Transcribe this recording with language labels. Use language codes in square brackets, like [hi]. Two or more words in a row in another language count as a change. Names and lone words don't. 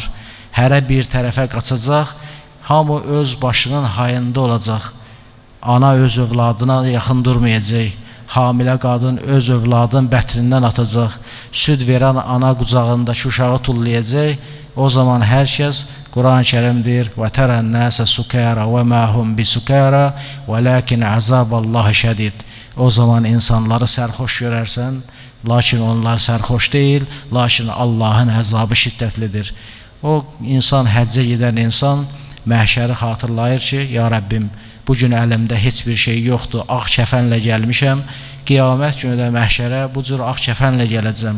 [az] Hərə bir tərəfə qaçacaq, hamı öz başının hayında olacaq. Ana öz övladına yaxın durmayacaq. Hamilə qadın öz övladın bətrindən atacaq. Süd verən ana qucağındakı uşağı tullayacaq. O zaman hər kəs, Quran-ı Kərim deyir, [ar] وَتَرَى النَّاسَ سُكَارَ وَمَا هُمْ بِسُكَارَ وَلَكِنْ عَذَابَ اللّٰهِ شَدِيدٌ. [az] O zaman insanları sərxoş görərsən, lakin onlar sərxoş deyil, lakin Allahın əzabı şiddətlidir. O insan, həccə gedən insan məhşəri xatırlayır ki, ya Rəbbim, bugün əlimdə heç bir şey yoxdur, ağ kəfənlə gəlmişəm, qiyamət günü də məhşərə bu cür ağ kəfənlə gələcəm.